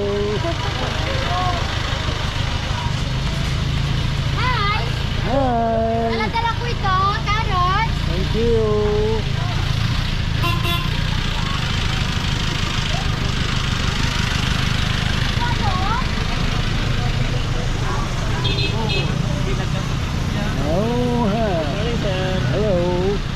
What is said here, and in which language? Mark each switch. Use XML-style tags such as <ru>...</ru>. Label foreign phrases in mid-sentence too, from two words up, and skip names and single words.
<en>Hi. Hi.</en> <tl>Dala-dala ko ito, carrots.</tl> <en>Thank you. Oh, hi. Hello.</en>